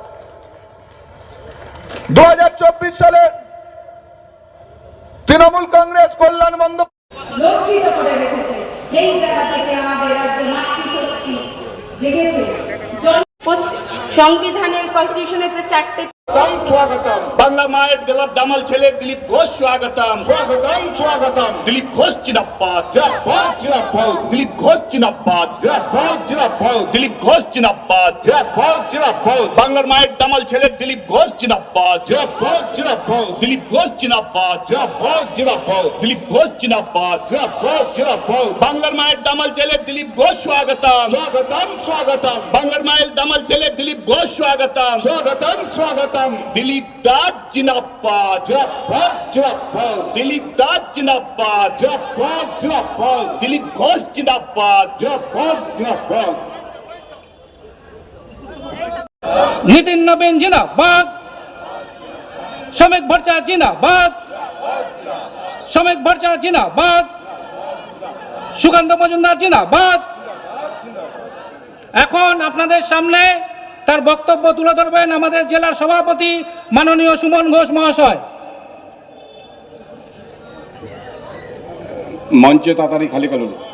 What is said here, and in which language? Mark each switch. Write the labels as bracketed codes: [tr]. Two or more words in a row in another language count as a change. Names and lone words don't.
[bn] 2024 সালে তৃণমূল কংগ্রেস কল্যাণ বন্দ্যোপাধ্যায় লজ্জিত করে রেখেছে। এই জায়গা থেকে আমাদের রাজ্যে মাতৃশক্তি জেগেছে। সংবিধানের কনস্টিটিউশনের 4টে স্বাগতম বাংলা মায়ের দামাল ছেলে দিলীপ ঘোষ স্বাগতম স্বাগতম স্বাগতম দিলীপ ঘোষ জিন্দাবাদ জিন্দাবাদ জিন্দাবাদ দিলীপ ঘোষ জিন্দাবাদ জিন্দাবাদ জিন্দাবাদ দিলীপ ঘোষ জিন্দাবাদ জিন্দাবাদ জিন্দাবাদ বাংলা মায়ের দামাল ছেলে দিলীপ ঘোষ জিন্দাবাদ জিন্দাবাদ জিন্দাবাদ দিলীপ ঘোষ জিন্দাবাদ জিন্দাবাদ জিন্দাবাদ দিলীপ ঘোষ জিন্দাবাদ জিন্দাবাদ জিন্দাবাদ বাংলা মায়ের দামাল ছেলে দিলীপ ঘোষ স্বাগতম স্বাগতম স্বাগতম বাংলা মায়ের দামাল ছেলে দিলীপ ঘোষ স্বাগতম স্বাগতম স্বাগতম দিলীপ দাস জিন্দাবাদ জিন্দাবাদ জিন্দাবাদ দিলীপ দাস জিন্দাবাদ জিন্দাবাদ জিন্দাবাদ দিলীপ ঘোষ জিন্দাবাদ জিন্দাবাদ জিন্দাবাদ নিতিন নবীন জিন্দাবাদ, শ্রমিক ভট্টাচার্য জিন্দাবাদ, শ্রমিক ভট্টাচার্য জিন্দাবাদ, श्रमिक भट्टाचार्य जिंदाबाद, সুকান্ত মজুমদার জিন্দাবাদ। এখন আপনাদের সামনে তার বক্তব্য তুলে ধরবেন আমাদের জেলার সভাপতি মাননীয় সুমন ঘোষ মহাশয়। মঞ্চে তাড়াতাড়ি খালি করুন।